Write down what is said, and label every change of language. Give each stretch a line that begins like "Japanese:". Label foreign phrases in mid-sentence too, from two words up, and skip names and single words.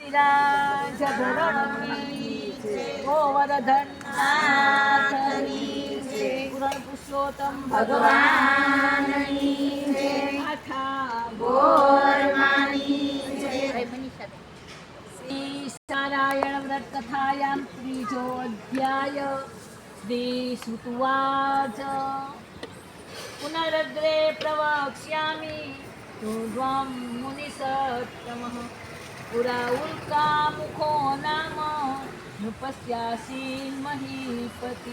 Hindi: गिरिराज धरण की जय, गोवर्धन नाथ की जय, पूर्ण पुरुषोत्तम भगवान की जय, आठा बोल मानी जय।
Sanskrit: श्री नारायण व्रत कथायां त्रिजो अध्याय। श्री श्रुतुवाच पुनरग्रे प्रवक्ष्यामि ऊर्ध्वं मुनिसत्तमः। पुरा उल्कामुखो नाम नृपस्यासीन् महीपति।